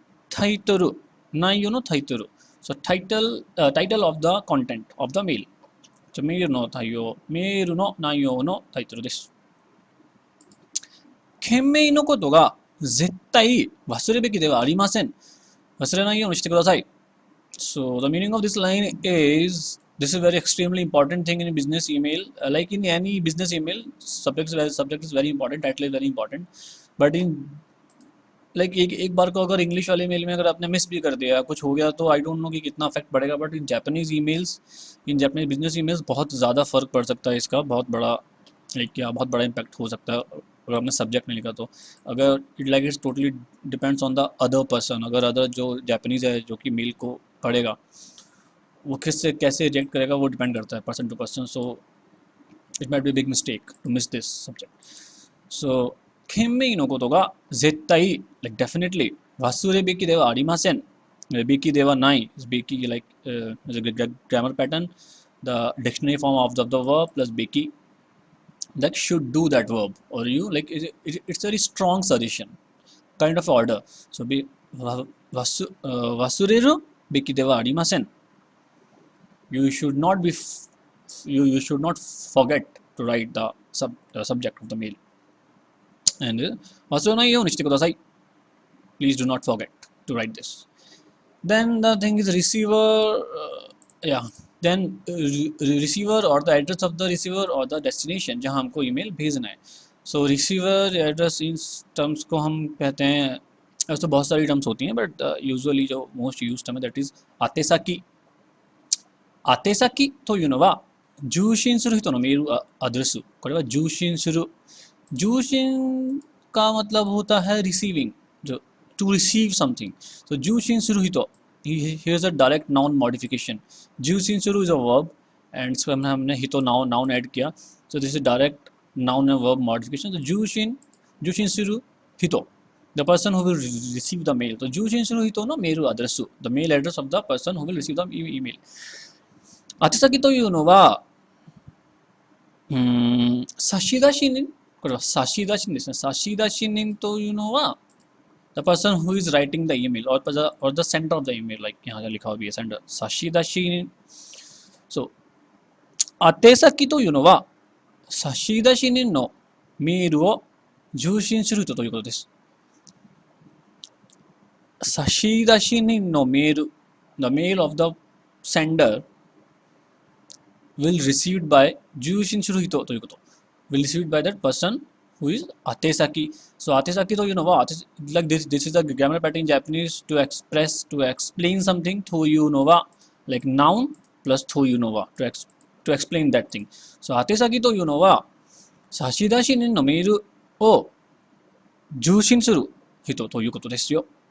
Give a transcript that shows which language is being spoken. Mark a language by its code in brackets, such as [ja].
[ja] タイトル。内容のタイトル。 [en] So title of the content of the mail. [ja] メールの内容。メールの内容のタイトルです。件名のことが絶対忘れべきではありません。忘れないようにしてください。 [en] So the meaning of this line is this is very extremely important thing in a business email. Like in any business email, subject is very important, title is very important. But in like [hi] एक बार को अगर English वाले mail में अगर आपने miss भी कर दिया कुछ हो गया तो आई डोंट नो कि कितना इफेक्ट पड़ेगा. But in Japanese business emails बहुत ज़्यादा फ़र्क पड़ सकता है. इसका बहुत बड़ा बहुत बड़ा इम्पैक्ट हो सकता है अगर आपने सब्जेक्ट नहीं लिखा तो. अगर [en] It's totally depends on the other person. [hi] अगर अदर जो जापानीज़ है जो कि मेल को पढ़ेगा वो किससे कैसे रिएक्ट करेगा वो डिपेंड करता है person to person. [en] So it might be big mistake to miss this subject. [ja] सो 件名のことが絶対 [en] like definitely [ja] 忘れべきではありません。べきではない。 [en] べき as a grammar pattern. The dictionary form of the verb plus べき like should do that verb or you like it's very strong suggestion kind of order. [ja] So be 忘れるべきではありません。 [en] You should not be you should not forget to write the subject of the mail. [ja] And 忘れないようにしてください. [en] Please do not forget to write this. Then the thing is receiver, then receiver or the address of the receiver or the destination [hi] जहाँ हमको email भेजना है. [en] So receiver address [hi] इन terms को हम कहते हैं. ऐसे तो बहुत सारी terms होती हैं [en] but usually [hi] जो most used term है that is 宛先. [ja] 宛先というのは受信する人のメールアドレス。これは受信する。 [hi] 受信का मतलब होता है [en] receiving, जो to receive something. So 受信する人 here's a direct noun modification. 受信する is a verb and [hi] इसको हमने हितो noun add किया. [en] So this is direct noun and verb modification. So 受信する人 the person who will receive the mail. So 受信する人のメールアドレス the mail address of the person who will receive the email. [ja] 宛先というのは差出人これは差出人ですね。差出人というのは [en] the person who is writing the email or the sender of the email like [hi] यहाँ जो लिखा हुआ भी है [en] sender 差出人 so [ja] 宛先というのは差出人のメールを受信する人ということです。差出人のメール [en] the mail of the sender will received by [ja] 受信する人ということ [en] will received by that person who is 宛先 so 宛先というのは like this is the grammar pattern in Japanese to express to explain something というのは like noun plus というのは to explain that thing so [ja] 宛先というのは差出人のメールを受信する人ということですよ。